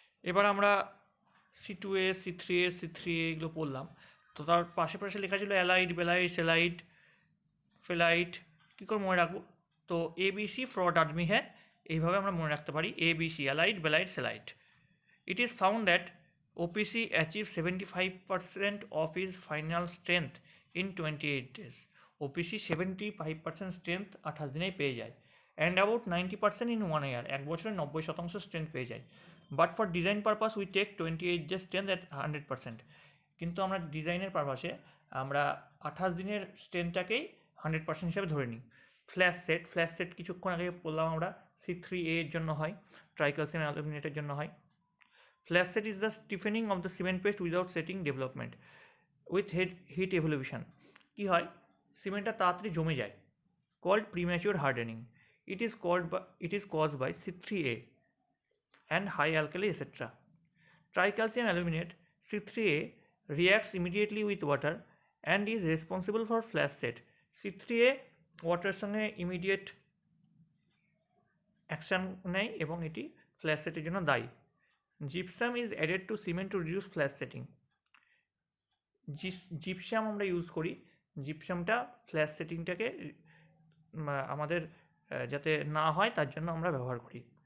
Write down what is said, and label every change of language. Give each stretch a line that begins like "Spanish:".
Bangla: এবার আমরা C2S, C3S, C3A এগুলো পড়লাম, তো তার পাশে পাশে লেখা ছিল অ্যালাইড, বেলাইড, সেলাইড, ফেলাইট। কী করে মনে রাখবো? তো ABC ফ্রড আদমি হ্যাঁ, এইভাবে আমরা মনে রাখতে পারি, ABC allied, বেলাইড, সেলাইট।
English: It is found that OPC achieves 75% of its final strength in 28 days.
Bangla: OPC 75% strength 28 দিনেই পেয়ে যায়,
English: and about 90% in 1 year,
Bangla: 1 বছরে 90% স্ট্রেংথ পেয়ে যায়।
English: But for design purpose we take 28 days strength at 100%।
Bangla: কিন্তু আমরা ডিজাইনের পারপাসে আমরা 28 দিনের স্ট্রেংথটাকেই 100% হিসাবে ধরে নিই। ফ্ল্যাশ সেট কিছুক্ষণ আগে বললাম আমরা C3A এর জন্য হয়, ট্রাইক্যালসিয়াম অ্যালুমিনেটের জন্য হয়।
English: Flash set is the stiffening of the cement paste without setting development with heat evolution.
Bangla: কি হয়, সিমেন্টটা তাড়াতাড়ি জমে যায়,
English: called premature hardening. It is caused by C3A and high alkali etc. Tricalcium aluminate C3A reacts immediately with water and is responsible for flash set.
Bangla: C3A ওয়াটারের সঙ্গে immediate action নেয় এবং এটি flash সেটের জন্য দায়ী।
English: Gypsum is added to cement to reduce flash setting.
Bangla: Gypsum আমরা use করি, জিপসামটা flash সেটিংটাকে আমাদের যাতে না হয় তার জন্য আমরা ব্যবহার করি।